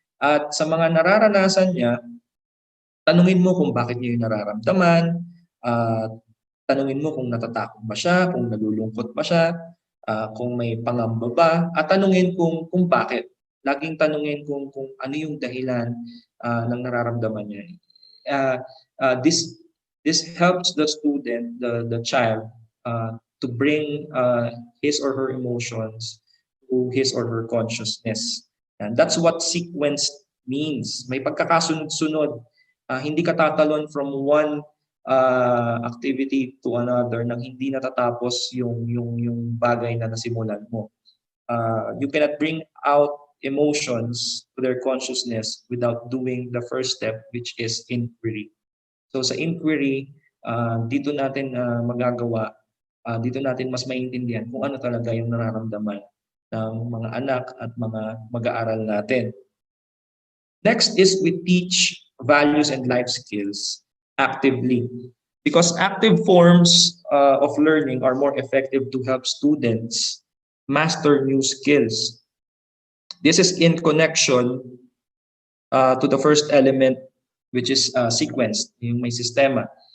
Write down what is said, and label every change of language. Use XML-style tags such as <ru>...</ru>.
<tl>At sa mga nararanasan niya, tanungin mo kung bakit niya yung nararamdaman, tanungin mo kung natatakot ba siya, kung nalulungkot ba siya, kung may pangamba ba, at tanungin kung bakit. Laging tanungin kung ano yung dahilan ng nararamdaman niya.</tl> <en>This helps the student, the child, to bring his or her emotions to his or her consciousness. And that's what sequence means.</en> <tl>May pagkakasunod-sunod. Hindi ka tatalon</tl> <en>from one activity to another</en> <tl>nang hindi natatapos yung bagay na nasimulan mo.</tl> <en>You cannot bring out emotions to their consciousness without doing the first step, which is inquiry.</en> <tl>So sa inquiry, dito natin magagawa, dito natin mas maintindihan kung ano talaga yung nararamdaman ng mga anak at mga mag-aaral natin.</tl> <en>Next is we teach values and life skills actively. Because active forms of learning are more effective to help students master new skills. This is in connection to the first element, which is sequenced,</en> <tl>yung may sistema.</tl>